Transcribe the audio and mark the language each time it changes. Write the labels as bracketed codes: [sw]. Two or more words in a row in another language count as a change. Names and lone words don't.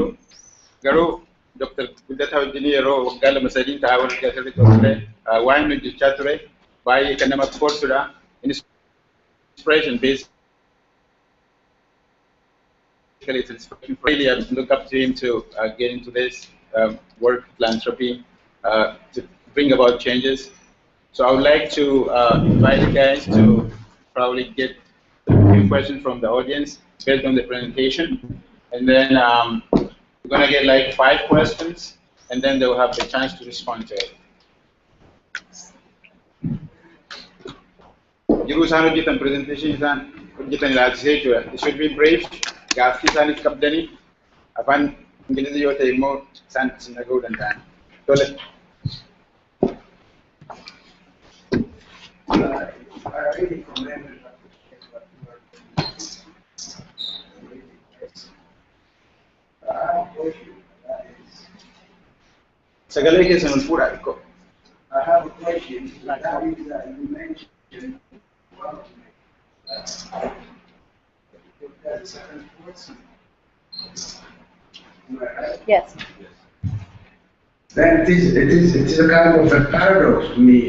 [om] Garuu Dr. Guddataa wajjin yeroo waggaa lama sadiin ta'aa wal gaafirri ture. Waan hojjechaa ture baay'ee kan nama boonsudha. [en] Inspiration based. It's really I look up to him to get into this work, philanthropy, to bring about changes. So I would like to invite you guys to probably get a few questions from the audience based on the presentation, and then we're going to get like 5 questions, and then they'll have the chance to respond to it. Presentation it should be brief. [om] Gaaffii isaaniif qabdanii afaan Ingilizii yoo ta'e immoo isaan isin dhaga'uu danda'an. Tole. Sagalee keessan ol fuudhaa xiqqoo. [en] I have a question. That is, you mentioned yes. Then it is a kind of a paradox to me.